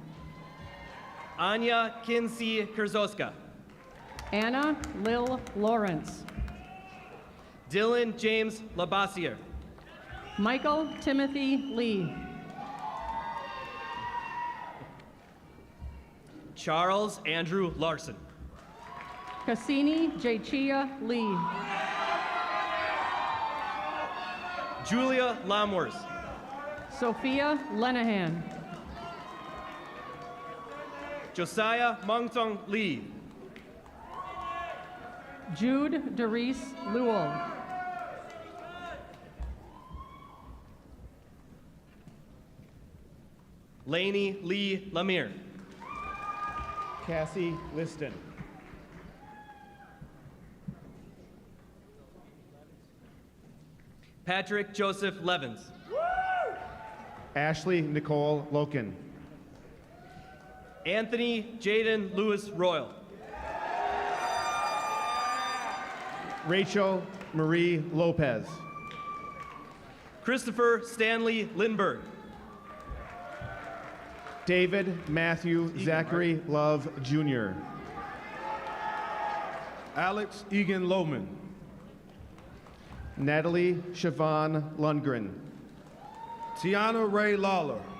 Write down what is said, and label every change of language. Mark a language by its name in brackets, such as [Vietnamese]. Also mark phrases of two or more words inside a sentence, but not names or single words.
[English] Anya Kinsey Kurzoska. Anna Lil Lawrence. Dylan James Labassier. Michael Timothy Lee. Charles Andrew Larson. Cassini Jachia Lee. Julia Lamwers. Sophia Lenahan. Josiah Mongtong Lee. Jude Doris Lewell. Lainey Lee Lemire. Cassie Liston. Patrick Joseph Levins. Ashley Nicole Loken. Anthony Jaden Lewis Royal. Rachel Marie Lopez. Christopher Stanley Lindberg. David Matthew Zachary Love Jr. Alex Egan Lohman. Natalie Siobhan Lundgren. Tiana Ray Lawler.